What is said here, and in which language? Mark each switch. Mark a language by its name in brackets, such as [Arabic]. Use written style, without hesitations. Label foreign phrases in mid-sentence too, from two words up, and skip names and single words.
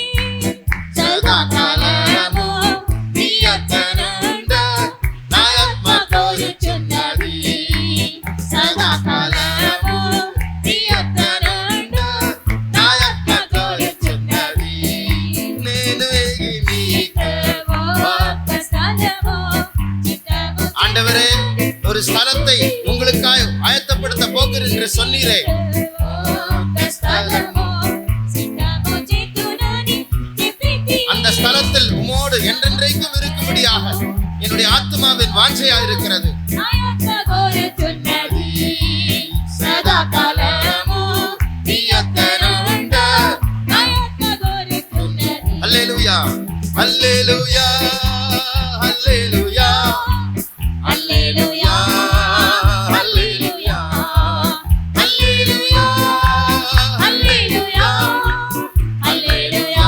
[Telugu] సదాకాలము నీ యొద్దనుండు నా ఆత్మ కోరుచున్నది. సదాకాలము నీ యొద్దనుండు నా ఆత్మ కోరుచున్నది. నేను వేగి నీకు ఒక్క స్థలము చిత్తము [Tamil] ஆண்டவரே, ஒரு ஸ்தலத்தை உங்களுக்காய் ஆயத்தப்படுத்த போகிறேன் என்று சொன்னீரே. [Telugu] ఒక్క స్థలము సిద్ధము చేతునని చెప్పితివి. [Tamil] அந்த ஸ்தலத்தில் உம்மோடு என்றென்றைக்கும் இருக்கும்படியாக என்னுடைய ஆத்மாவின் வாஞ்சையா இருக்கிறது. [Telugu] నా ఆత్మ కోరుచున్నది. సదాకాలము నీ యొద్దనుండు నా ఆత్మ కోరుచున్నది. హల్లెలూయా హల్లెలూయా హల్లెలూయా హల్లెలూయా హల్లెలూయా హల్లెలూయా హల్లెలూయా హల్లెలూయా